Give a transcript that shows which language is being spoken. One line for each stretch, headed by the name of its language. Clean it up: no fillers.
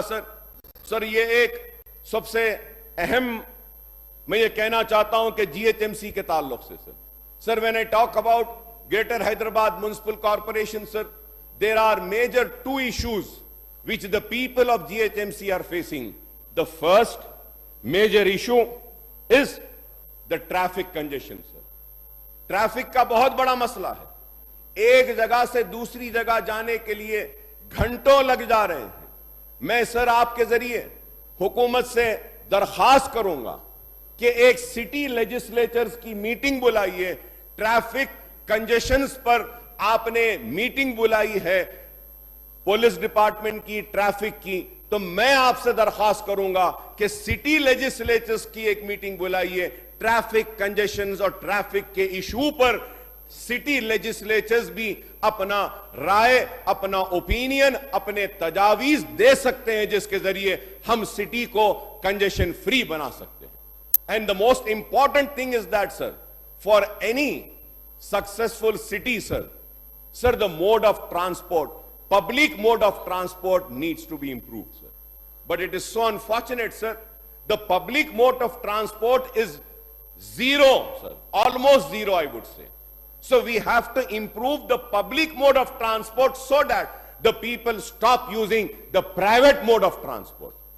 Hindi: Sir, ये एक सबसे अहम मैं ये कहना चाहता हूं कि जीएचएमसी के ताल्लुक से.
English: Sir, when I talk about greater Hyderabad municipal corporation, sir, there are major 2 issues which the people of GHMC are facing. The first major issue is the traffic congestion, sir.
Hindi: Traffic का बहुत बड़ा मसला है. एक जगह से दूसरी जगह जाने के लिए घंटों लग जा रहे हैं. मैं सर आपके जरिए हुकूमत से दरखास्त करूंगा कि एक सिटी लेजिस्लेचर्स की मीटिंग बुलाइए. ट्रैफिक कंजेशंस पर आपने मीटिंग बुलाई है पुलिस डिपार्टमेंट की, ट्रैफिक की, तो मैं आपसे दरखास्त करूंगा कि सिटी लेजिस्लेचर्स की एक मीटिंग बुलाइए. ट्रैफिक कंजेशंस और ट्रैफिक के इशू पर सिटी लेजिस्लेचर्स भी अपना राय, अपना ओपिनियन, अपने तजावीज दे सकते हैं, जिसके जरिए हम सिटी को कंजेशन फ्री बना सकते हैं.
English: And the most important thing is that, sir, for any successful city, sir, the mode of transport, public mode of transport needs to be improved, sir. But it is so unfortunate, sir, the public mode of transport is zero, sir, almost zero, I would say. So we have to improve the public mode of transport so that the people stop using the private mode of transport.